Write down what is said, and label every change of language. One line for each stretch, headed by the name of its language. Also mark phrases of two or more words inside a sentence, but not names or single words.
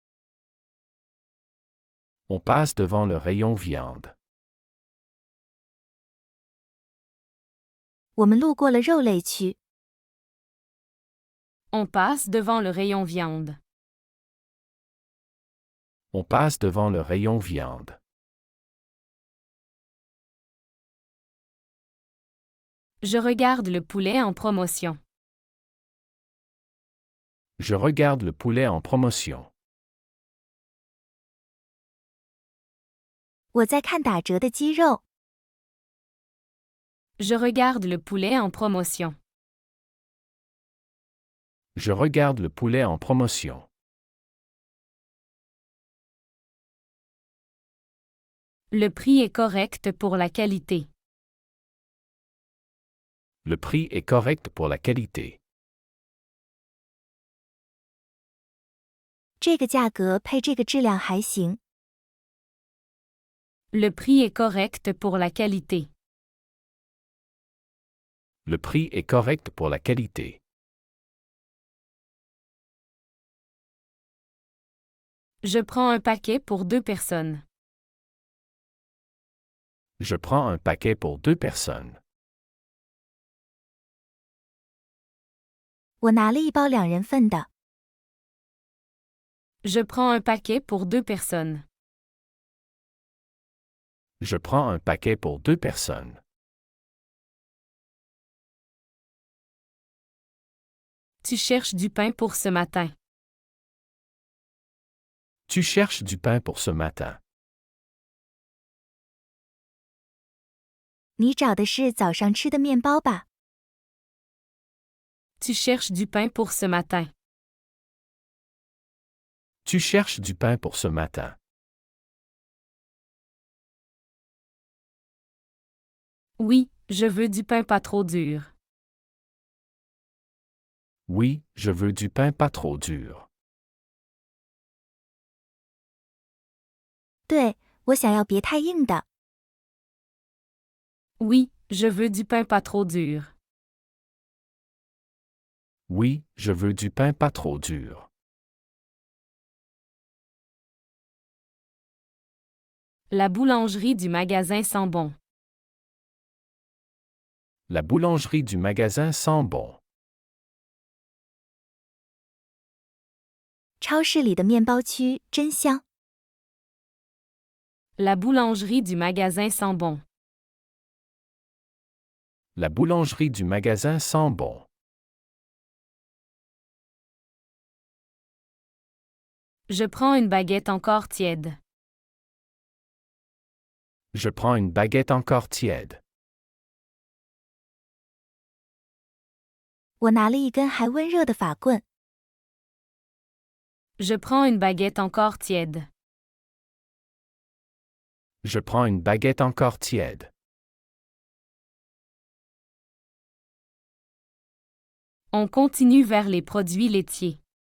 French: On passe devant le rayon viande.
Chinese: 我们路过了肉类区。
French: On passe devant le rayon viande. On passe devant le rayon viande. Je regarde le poulet en promotion. Je regarde le poulet en promotion.
Chinese: 我在看打折的鸡肉。
French: Je regarde le poulet en promotion. Je regarde le poulet en promotion. Le prix est correct pour la qualité. Le prix est correct pour la qualité.
Chinese: 这个价格配这个质量还行。
French: Le prix est correct pour la qualité. Le prix est correct pour la qualité. Je prends un paquet pour 2 personnes. Je prends un paquet pour 2 personnes.
Chinese: 我拿了一包2人份的。
French: Je prends un paquet pour 2 personnes. Je prends un paquet pour 2 personnes. Tu cherches du pain pour ce matin. Tu cherches du pain pour ce matin.
Chinese: 你找的是早上吃的面包吧？
French: Tu cherches du pain pour ce matin. Tu cherches du pain pour ce matin. Oui, je veux du pain pas trop dur. Oui, je veux du pain pas trop dur.
Chinese: 对，我想要别太硬的。
French: Oui, je veux du pain pas trop dur. Oui, je veux du pain pas trop dur. La boulangerie du magasin sent bon. La boulangerie du magasin sent bon.
Chinese: 超市里的面包区真香。
French: La boulangerie du magasin sent bon. La boulangerie du magasin sent bon. Je prends une baguette encore tiède. Je prends une baguette encore tiède.
Chinese: 我拿了一根还温热的法棍。
French: Je prends une baguette encore tiède. Je prends une baguette encore tiède. On continue vers les produits laitiers.